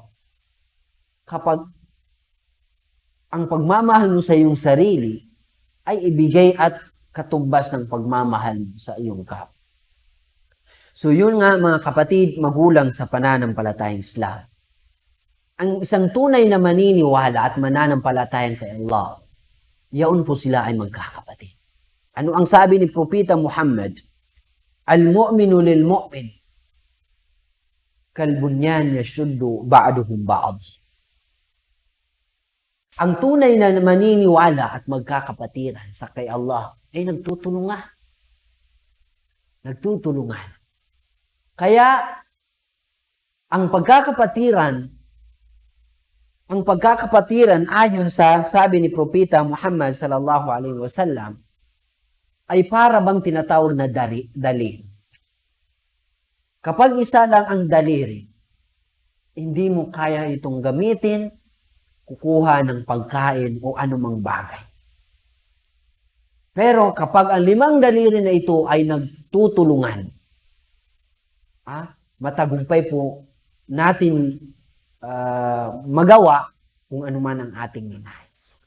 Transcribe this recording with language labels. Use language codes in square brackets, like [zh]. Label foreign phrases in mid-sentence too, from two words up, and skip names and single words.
[tl] Kapag ang pagmamahal mo sa iyong sarili ay ibigay at katumbas ng pagmamahal mo sa iyong kapwa. So yun nga mga kapatid, magulang sa pananampalatayang Islam. Ang isang tunay na maniniwala at mananampalatayang kay Allah, yaon po sila ay magkakapatid. Ano ang sabi ni Propeta Muhammad? [ar] المؤمن للمؤمن كالبنيان يشد بعضهم بعض. [tl] Ang tunay na maniniwala at magkakapatiran sa kay Allah ay nagtutulungan. Nagtutulungan. Kaya, ang pagkakapatiran ayon sa sabi ni Propeta Muhammad [ar] صلى الله عليه وسلم [tl] ay para bang tinatawag na daliri. Kapag isa lang ang daliri, hindi mo kaya itong gamitin, kukuha ng pagkain o anumang bagay. Pero kapag ang 5 daliri na ito ay nagtutulungan, matagumpay po natin magawa kung ano man ang ating ninais.